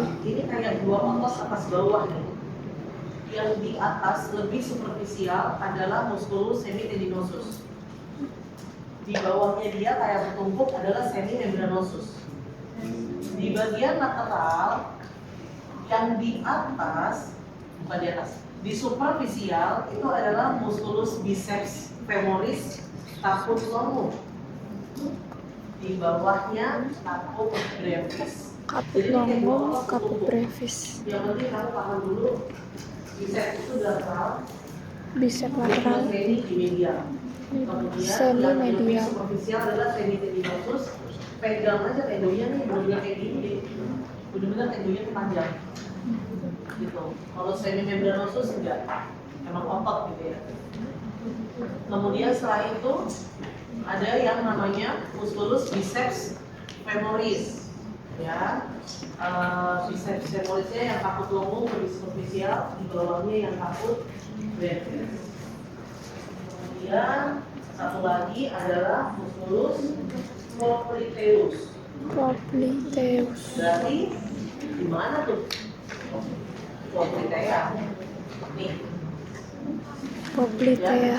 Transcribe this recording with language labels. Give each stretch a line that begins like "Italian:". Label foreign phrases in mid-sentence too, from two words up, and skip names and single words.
Indonesian: ini kayak dua otot atas bawah nih. Yang di atas lebih superficial adalah
Latin: musculus semitendinosus.
Indonesian: Di bawahnya dia kayak bertumpuk adalah semimembranosus. Di bagian lateral yang di atas, bukan di atas, di superficial itu adalah
Latin: musculus biceps femoris caput longus.
Indonesian: Di bawahnya
Latin: caput brevis. Caput longus, caput brevis.
Indonesian: Yang penting kamu paham dulu. Bicep itu lateral, Bicep lateral, semi di medial. Kemudian semi yang lebih medial. superficial adalah
Latin: semi tendinosus.
Indonesian: Pegang aja tendonya nih, benar-benar kayak gini, benar-benar tendonya tuh panjang. Gitu. Kalau
Latin: semi membranosus
Indonesian: enggak, emang otot gitu ya. Kemudian setelah itu ada yang namanya
Latin: musculus biceps femoris,
Indonesian: ya.
Latin: Biceps femorisnya
Indonesian: yang
Latin: caput longus
Indonesian: lebih superficial, di bawahnya yang
Latin: caput brevis.
Indonesian: Kemudian satu lagi adalah
Latin: musculus popliteus.
Indonesian: Popliteus. Berarti di mana tuh? Poplitea. Nih. Poplitea.